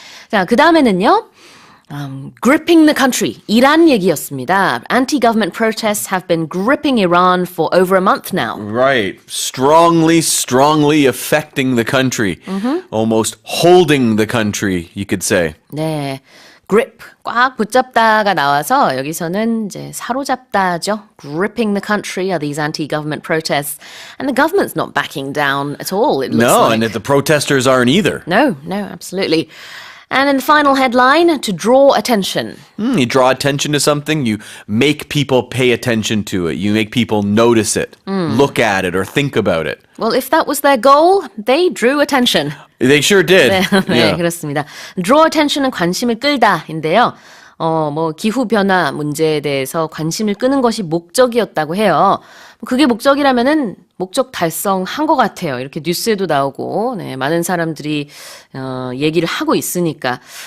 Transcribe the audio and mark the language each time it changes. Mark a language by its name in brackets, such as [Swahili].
[Korean] 자, 그 다음에는요. [English] gripping the country, [Korean] 이란 얘기였습니다. [English] Anti-government protests have been gripping Iran for over a month now. Right. Strongly affecting the country. Almost holding the country, you could say. [Korean] 네, grip, 꽉 붙잡다가 나와서 여기서는 이제 사로잡다죠. [English] Gripping the country are these anti-government protests. And the government's not backing down at all, it looks No, like. and the protesters aren't either. No, absolutely. And in the final headline, to draw attention. You draw attention to something, you make people pay attention to it. You make people notice it, look at it, or think about it. Well, if that was their goal, they drew attention. They sure did. [Korean] 네, [English] Yeah. [Korean] 그렇습니다. Draw attention은 관심을 끌다인데요. 뭐 기후변화 문제에 대해서 관심을 끄는 것이 목적이었다고 해요. 그게 목적이라면은 목적 달성한 것 같아요. 이렇게 뉴스에도 나오고, 네, 많은 사람들이, 얘기를 하고 있으니까.